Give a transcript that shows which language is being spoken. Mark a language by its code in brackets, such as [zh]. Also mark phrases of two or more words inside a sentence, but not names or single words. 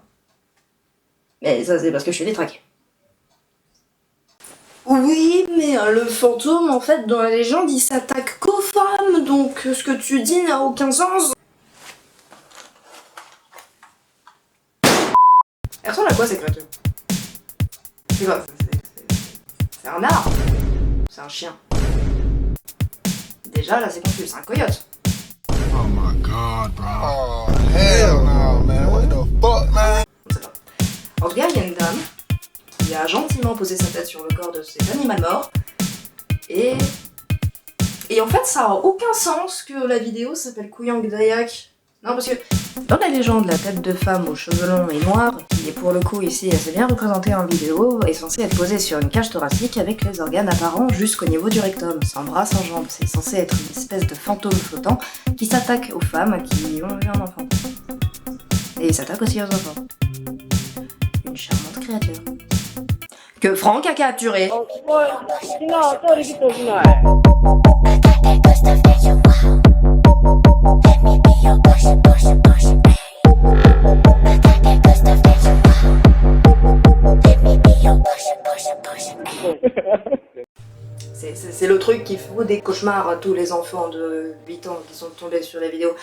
[fr] Mais ça c'est parce que je suis détraquée. Oui, mais le fantôme, en fait, dans la légende, il s'attaque qu'aux femmes, donc ce que tu dis n'a aucun sens. Elle ressemble à quoi cette créature? C'est quoi? C'est un arbre? C'est un chien? Déjà là c'est confus, c'est un coyote. [en] Oh my god, bro. Oh hell no, man. What the fuck, man? [fr] On sait pas. En tout cas, il y a une dame qui a gentiment posé sa tête sur le corps de cet animal mort. Et en fait, ça a aucun sens que la vidéo s'appelle Kuyang Dayak. Non, parce que dans la légende, la tête de femme aux cheveux longs et noirs, qui est pour le coup ici assez bien représentée en vidéo, est censée être posée sur une cage thoracique avec les organes apparents jusqu'au niveau du rectum, sans bras, sans jambes. C'est censé être une espèce de fantôme flottant qui s'attaque aux femmes qui ont eu un enfant. Et il s'attaque aussi aux enfants. Une charmante créature. Que Franck a capturé. Oh, sino, sorry gitu sino C'est le truc qui fout des cauchemars à tous les enfants de 8 ans qui sont tombés sur les vidéos.